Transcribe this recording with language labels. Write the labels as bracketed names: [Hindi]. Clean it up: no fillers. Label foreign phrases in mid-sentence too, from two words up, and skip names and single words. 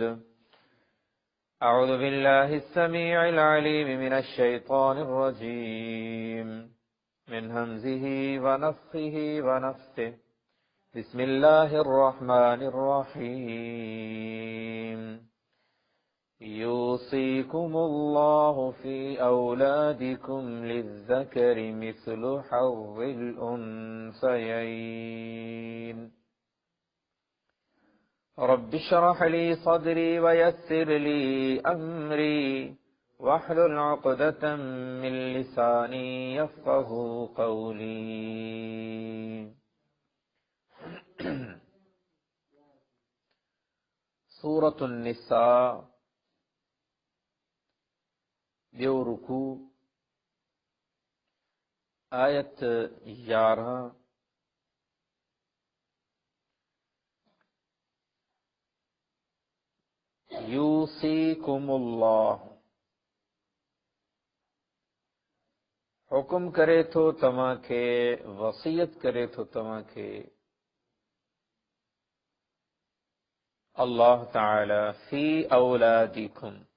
[Arabic] أعوذ بالله السميع العليم من الشيطان الرجيم من همزه ونفخه ونفسه. بسم الله الرحمن الرحيم. يوصيكم الله في أولادكم للذكر مثل حظ الأنثيين. رب اشرح لي صدري ويسر لي أمري واحلل عقدة من لساني يفقهوا قولي. [Sindhi] सूरतुन निसा ॿियो रुकू आयत 11। यूसीकुमुल्लाह हुकुम करे थो तव्हां खे, वसियत करे थो तव्हां खे अल्लाह ताला [Arabic] في أولادكم